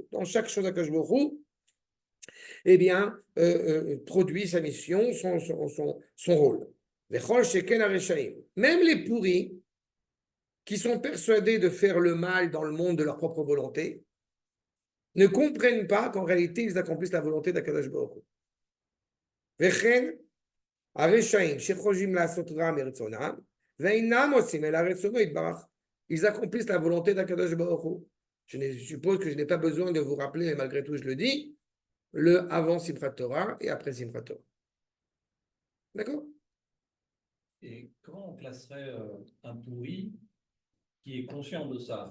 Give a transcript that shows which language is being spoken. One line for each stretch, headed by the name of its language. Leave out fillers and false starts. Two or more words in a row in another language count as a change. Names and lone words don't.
French: Dans chaque chose
Hebrew: הקדוש ברוך הוא,
French: eh bien, produit sa mission, son rôle.
Hebrew: וכל שכן הרשעים.
French: Même les pourris, qui sont persuadés de faire le mal dans le monde de leur propre volonté, ne comprennent pas qu'en réalité, ils accomplissent la volonté d'
Hebrew: הקדוש ברוך הוא. Vechen הרשעים שחושבים לעשות רע מרצונם, ואינם עושים אלא רצונו יתברך.
French: Ils accomplissent la volonté d'
Hebrew: הקדוש ברוך הוא.
French: Je suppose que je n'ai pas besoin de vous rappeler, mais malgré tout je le dis, le avant Simchat Torah et après Simchat Torah. D'accord? Et comment on classerait un pourri qui est conscient de ça?